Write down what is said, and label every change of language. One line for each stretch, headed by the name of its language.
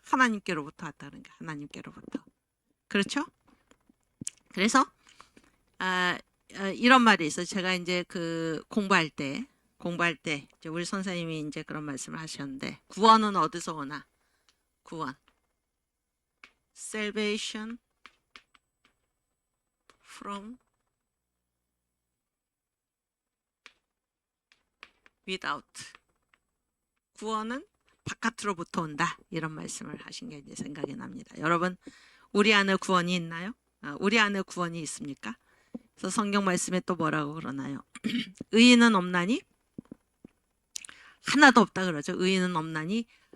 Korean: 하나님께로부터 왔다는 게 하나님께로부터. 그렇죠? 그래서 이런 말이 있어요. 제가 이제 그 공부할 때 이제 우리 선생님이 이제 그런 말씀을 하셨는데 구원은 어디서 오나? 구원.
English: Salvation from without.
Korean: 구원은 바깥으로부터 온다. 이런 말씀을 하신 게 이제 생각이 납니다. 여러분, 우리 안에 구원이 있나요? 우리 안에 구원이 있습니까? 그래서 성경 말씀에 또 뭐라고 그러나요? 의인은 없나니? 하나도 없다 그러죠. 의인은 없나니